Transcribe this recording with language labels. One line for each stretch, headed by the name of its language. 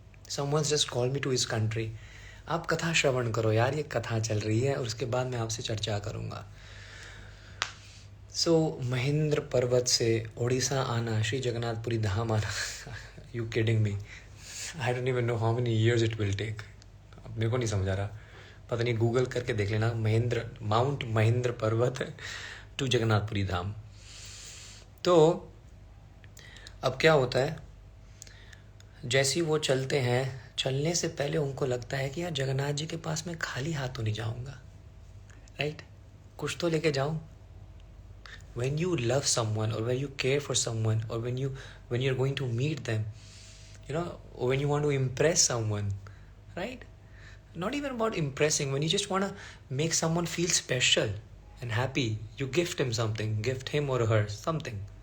English: Someone's just called me to his country.
Hindi: आप कथा श्रवण करो यार, ये कथा चल रही है और उसके बाद मैं आपसे चर्चा करूँगा। महेंद्र पर्वत से उड़ीसा आना, श्री जगन्नाथपुरी धाम आना,
English: You kidding me? I don't even know how many years it will take.
Hindi: अब मेरे को नहीं समझ आ रहा, पता नहीं, गूगल करके देख लेना, माउंट महेंद्र पर्वत टू जगन्नाथपुरी धाम। तो अब क्या होता है, जैसे ही वो चलते हैं, चलने से पहले उनको लगता है कि यार जगन्नाथ जी के पास मैं खाली हाथ तो नहीं जाऊंगा, राइट? कुछ तो लेके जाऊं।
English: When you love someone or when you care for someone or when you're going to meet them, or when you want to impress someone, right? Not even about impressing, when you just want to make someone feel special and happy, you gift him something, gift him or her something.